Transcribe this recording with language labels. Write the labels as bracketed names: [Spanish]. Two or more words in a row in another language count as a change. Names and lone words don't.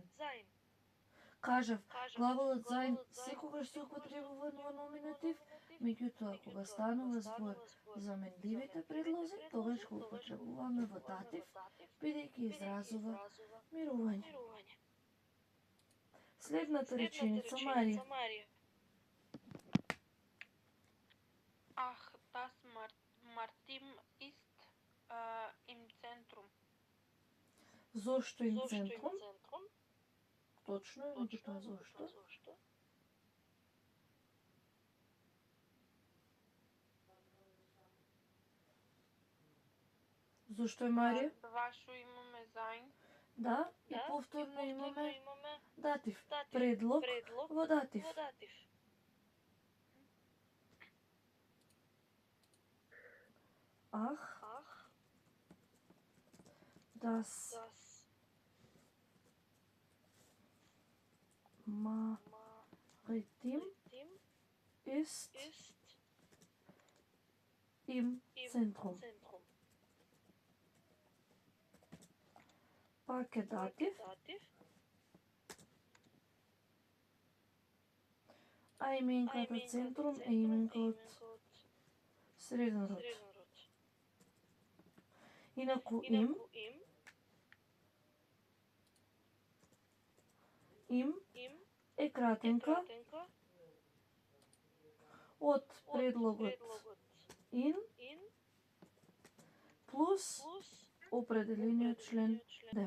[Macedonian] Кажав, глаголот зајн секогаш се употребува во номинатив, меѓутоа кога станува збор за менливите предлози, тогаш го употребуваме во датив, бидејќи изразува мирување. Следната реченица, Марија. [German] Ach, das Martin ist im Zentrum. [Macedonian] Зошто им центрум? Точно е, меѓутоа зошто? Зошто е, Марија? Вашу имаме зајн. Да, и повторно имаме датив. Предлог во датив. Ах, [German] das Maritim ist im Zentrum. [Macedonian] Пак е датив. А именката центрум е именка од среден род. Инаку им е кратенка од предлогот ин плюс определениот член дем.